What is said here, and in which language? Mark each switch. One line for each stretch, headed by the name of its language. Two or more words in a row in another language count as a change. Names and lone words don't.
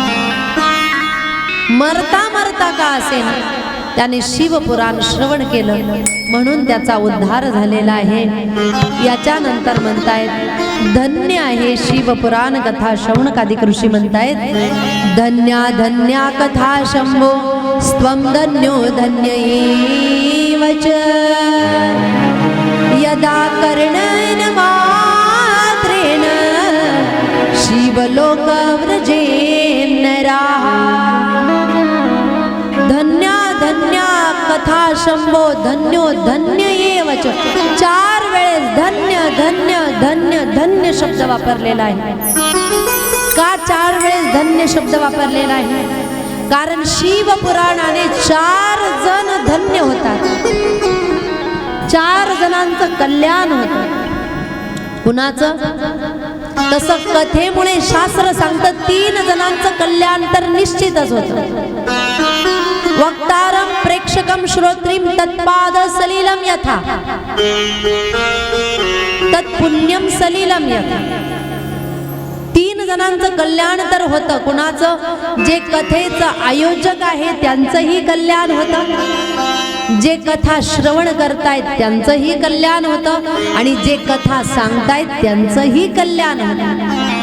Marathi: मरता मरता का असेना त्याने शिवपुराण श्रवण केलं म्हणून त्याचा उद्धार झालेला आहे. याच्यानंतर म्हणतायत धन्य आहे शिवपुराण कथा शौनकादिक ऋषी म्हणतायत
Sanskrit: धन्या धन्या कथा शंभो स्वं धन्यो धन्य एव च यदा कर्णेन मात्रेण शिवलोक व्रजेन नराः. धन्या धन्या कथा शंभो धन्यो धन्य एव च.
Marathi: 4 वेळेस धन्य धन्य धन्य धन्य शब्द वापरलेला आहे. का 4 वेळेस धन्य शब्द वापरलेला आहे? कारण शिवपुराणाने 4 जण धन्य होतात. 4 जणांचं कल्याण होतं. कुणाचं? तसं कथेमुळे शास्त्र सांगतं 3 जणांचं कल्याण तर निश्चितच होतं.
Sanskrit: वक्तारम प्रेक्षकम श्रोत्रीम तत्पाद सलिलम यथा तत्पुण्यम सलिलम यथा.
Marathi: 3 जणांचं कल्याण तर होतं. कुणाचं? जे कथेचं आयोजक आहे त्यांचंही कल्याण होतं, जे कथा श्रवण करतायत त्यांचंही कल्याण होतं आणि जे कथा सांगतायत त्यांचंही कल्याण होतं.